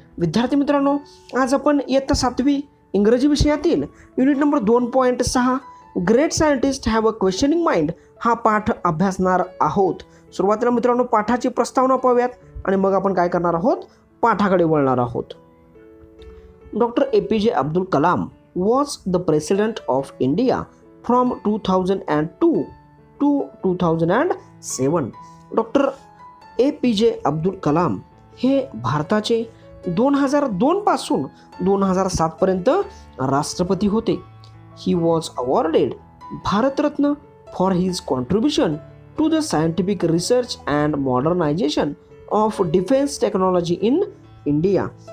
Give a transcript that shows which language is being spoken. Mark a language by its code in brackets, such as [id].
[mr] विद्यार्थी मित्रांनो, आज आपण इयत्ता 7वी इंग्रजी विषयातील unit number 2.6 [en] great scientist have a questioning mind [mr] हा पाठ अभ्यासणार आहोत. सुरुवातीला मित्रांनो पाठाची प्रस्तावना पाहूयात आणि मग आपण काय करणार आहोत, पाठाकडे वळणार आहोत. [en] Doctor APJ Abdul Kalam was the president of India from 2002 to 2007. [mr] Doctor APJ Abdul Kalam हे भारताचे 2002 पासून 2007 पर्यंत राष्ट्रपती होते. [en] He was awarded Bharat Ratna for his contribution to the scientific research and modernisation of defence technology in India.